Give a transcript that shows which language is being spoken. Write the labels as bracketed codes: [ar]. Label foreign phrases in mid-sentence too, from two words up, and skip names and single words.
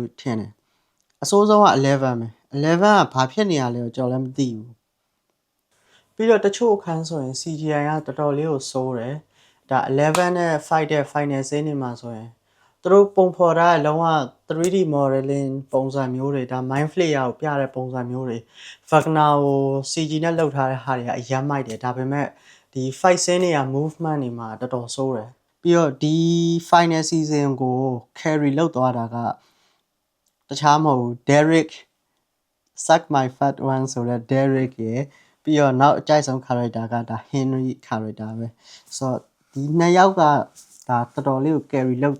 [my] လို့ထင်တယ်အစိုးဆုံးက11ပဲ11ကဘာဖြစ်နေရလဲတော့ကျွန်တော်လည်းမသိဘူးပြီးတော့တချို့အခန်းဆိုရင် CGI ကတော်တော်လေးကိုစိုးတယ်ဒါ11နဲ့5တဲ့ [en] final scene [my] တွေမှာဆိုရင်သူတို့ပုံဖော်ထားတဲ့လုံးဝ [en] 3D modeling [my] ပုံစံမျိုးတွေဒါ mind flayer ကိုပြတဲ့ပုံစံမျိုးတွေ Wagner ကို CG နဲ့လုပ်ထားတဲ့ဟာတွေကအရမ်းမိုက်တယ်ဒါပေမဲ့ဒီ [en] fight scene [my] တွေက movement တွေမှာတော်တော်စိုးတယ်ပြီးတော့ဒီ [en] final season [my] ကို carry လုပ်သွားတာကတခြားမဟုတ်ဘူး Derek Suck My Fat One ဆိုတဲ့ Derek ရယ်ပြီးတော့နောက်အကြိုက်ဆုံး character ကဒါ Henry character ပဲဆိုတော့ဒီနှစ်ယောက်ကဒါတော်တော်လေးကို carry လုပ်